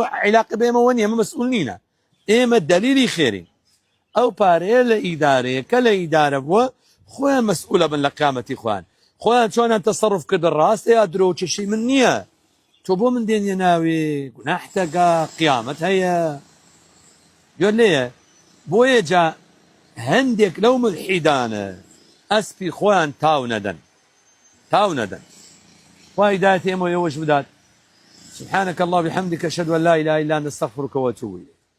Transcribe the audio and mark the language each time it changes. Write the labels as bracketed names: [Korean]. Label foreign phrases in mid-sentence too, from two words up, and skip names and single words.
[Central Kurdish] عیلاقە بێمەوە نیە ئێمە مەسئوول نینە ئێمە دەلیلی خێرین ئەو پارەیە لە ئیدارەیە کە لە ئیدارە بووە خۆیان مەسئوولە بن لە قیامەتی خۆیان خۆیان چۆنیان تەسەڕوف کردە ڕاستە یا درۆ چێشەی من نییە تۆ بۆ من دێنیە ناوێ گوناحتەکە قیامەت هەیە گوێ لێیە بۆیە جا هەندێک لەو ملحیدانە ئەسپی خۆیان تاو نەدەن خوا هیدایەتی ئێمە ئێوەش بدات. [Arabic] سبحانك الله بحمدك أشهد أن لا إله إلا أنت أستغفرك وأتوب إليك.